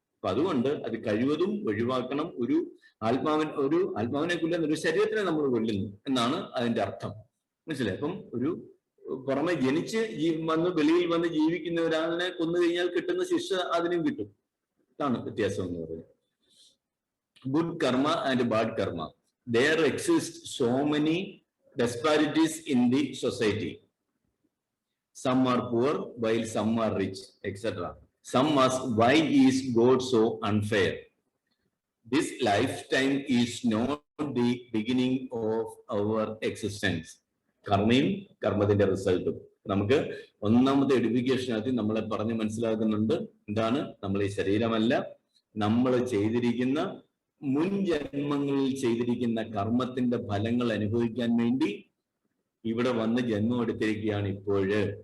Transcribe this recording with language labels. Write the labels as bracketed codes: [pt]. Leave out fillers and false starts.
[ml] അപ്പൊ അതുകൊണ്ട് അത് കഴിവതും ഒഴിവാക്കണം. ഒരു ആത്മാവിനെ കൊല്ലുന്ന ഒരു ശരീരത്തിനെ നമ്മൾ കൊല്ലുന്നു എന്നാണ് അതിന്റെ അർത്ഥം. മനസ്സിലായി? അപ്പം ഒരു പുറമെ ജനിച്ച് വെളിയിൽ വന്ന് ജീവിക്കുന്ന ഒരാളിനെ കൊന്നു കഴിഞ്ഞാൽ കിട്ടുന്ന ശിക്ഷ അതിനും കിട്ടും. ഇതാണ് വ്യത്യാസം എന്ന് പറയുന്നത്. [en] Good karma and bad karma. There exist so many disparities in the society. Some are poor while some are rich, etc. Some ask, why is God so unfair? This lifetime is not the beginning of our existence. [ml] കർമ്മയും കർമ്മത്തിന്റെ റിസൾട്ടും നമുക്ക് ഒന്നാമത്തെ എഡ്യൂക്കേഷനകത്ത് നമ്മളെ പറഞ്ഞ് മനസ്സിലാക്കുന്നുണ്ട്. എന്താണ്? നമ്മൾ ഈ ശരീരമല്ല, നമ്മൾ ചെയ്തിരിക്കുന്ന മുൻ ജന്മങ്ങളിൽ ചെയ്തിരിക്കുന്ന കർമ്മത്തിന്റെ ഫലങ്ങൾ അനുഭവിക്കാൻ വേണ്ടി ഇവിടെ വന്ന് ജന്മം എടുത്തിരിക്കുകയാണ് ഇപ്പോഴ്.